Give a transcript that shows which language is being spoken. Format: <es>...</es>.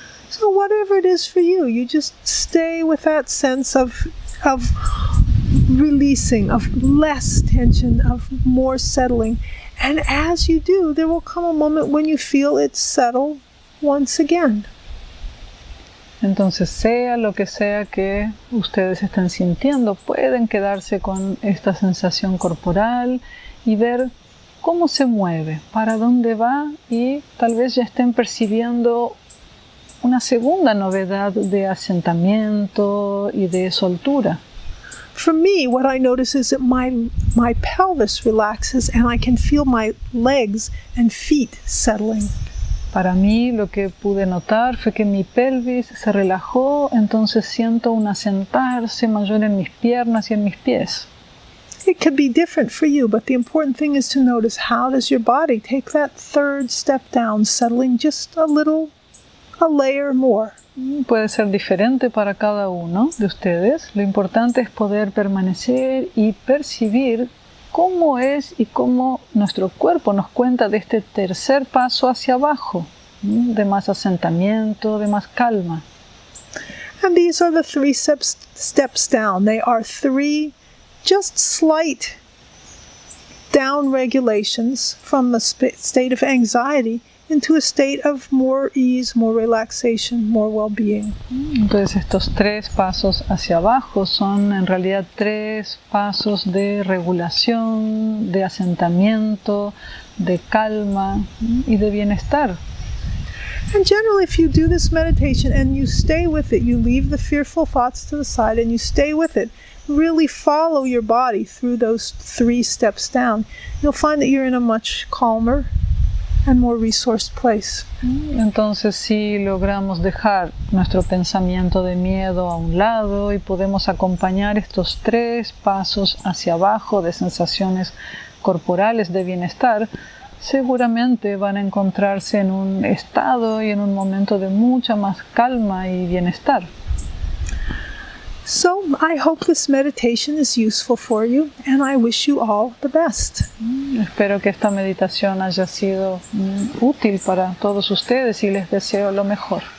<en>So whatever it is for you, you just stay with that sense of releasing, of less tension, of more settling. And as you do, there will come a moment when you feel it settle once again.</en> <es>Entonces, sea lo que sea que ustedes estén sintiendo, pueden quedarse con esta sensación corporal y ver cómo se mueve, para dónde va, y tal vez ya estén percibiendo una segunda novedad de asentamiento y de soltura.</es> <en>For me, what I notice is that my pelvis relaxes and I can feel my legs and feet settling.</en> <es>Para mí, lo que pude notar fue que mi pelvis se relajó, entonces siento un asentarse mayor en mis piernas y en mis pies.</es> <en>It could be different for you, but the important thing is to notice how does your body take that third step down, settling just a layer more.</en> <es>Puede ser diferente para cada uno de ustedes. Lo importante es poder permanecer y percibir cómo es y cómo nuestro cuerpo nos cuenta de este tercer paso hacia abajo, de más asentamiento, de más calma.</es> <en>And these are the 3 steps down. They are 3 just slight down regulations from the state of anxiety into a state of more ease, more relaxation, more well-being.</en> <es>Entonces estos 3 pasos hacia abajo son en realidad 3 pasos de regulación, de asentamiento, de calma y de bienestar.</es> <en>And generally, if you do this meditation and you stay with it, you leave the fearful thoughts to the side and you stay with it, really follow your body through those 3 steps down, you'll find that you're in a much calmer and more resourced place.</en> <es>Entonces, si logramos dejar nuestro pensamiento de miedo a un lado y podemos acompañar estos 3 pasos hacia abajo de sensaciones corporales de bienestar, seguramente van a encontrarse en un estado y en un momento de mucha más calma y bienestar.</es> <en>So, I hope this meditation is useful for you, and I wish you all the best.</en> <es>Espero que esta meditación haya sido útil para todos ustedes y les deseo lo mejor.</es>